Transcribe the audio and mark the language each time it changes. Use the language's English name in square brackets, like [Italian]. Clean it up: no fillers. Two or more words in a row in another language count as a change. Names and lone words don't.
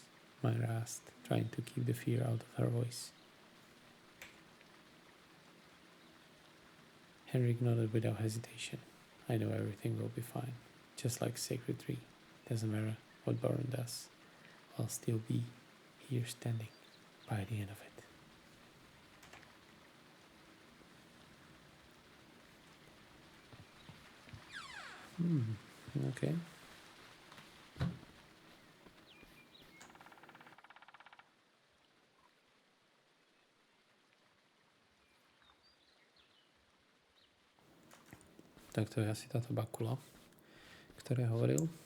[English] Myra asked, trying to keep the fear out of her voice. Henrik nodded without hesitation. I know everything will be fine. Just like sacred tree. Doesn't matter what Baron does. I'll still be here standing by the end of it. Okay. [Slovak] Tak to je asi táto bakula, ktorá hovoril.